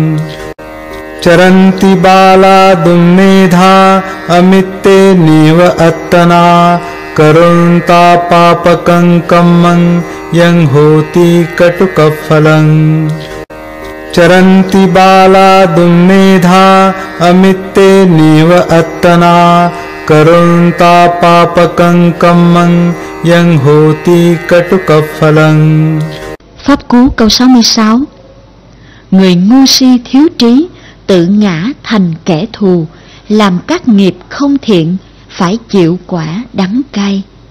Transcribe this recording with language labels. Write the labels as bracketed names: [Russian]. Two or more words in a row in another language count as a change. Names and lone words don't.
[Pali] चरन्ति बाला दुम्मेधा अमित्ते नीव अत्तना करुन्ता पापकं कम्मं यं होति कटुकफलं चरन्ति बाला दुम्मेधा अमित्ते नीव अत्तना करुन्ता पापकं कम्मं यं होति कटुकफलं. [Vietnamese] Pháp cú câu 66. Người ngu si thiếu trí tự ngã thành kẻ thù, làm các nghiệp không thiện phải chịu quả đắng cay.